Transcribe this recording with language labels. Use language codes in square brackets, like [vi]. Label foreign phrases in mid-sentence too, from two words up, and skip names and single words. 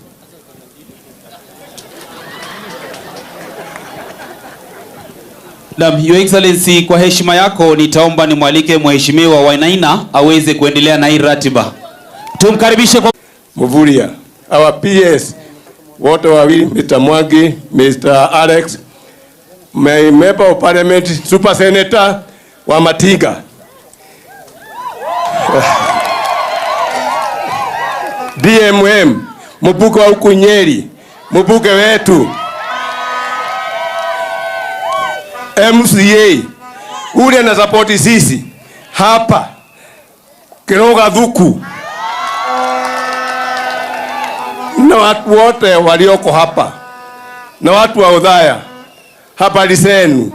[en] Your Excellency, [sw] kwa heshima yako nitaomba nimwalike Mheshimiwa Wainaina aweze kuendelea na hii ratiba. Tumkaribishe kwa Mvurya, [en] our PS [sw] wote wawili, Mr. Mwangi, [en] Mr. Alex, my member of parliament, super senator wa Matinga. [sw] DMM, mbuke wa huku Nyeri, mbuke wetu. MCA, ule na support sisi hapa Kiroga Thuku, na watu wote walioko hapa na watu wa Odhaya, habari zenu?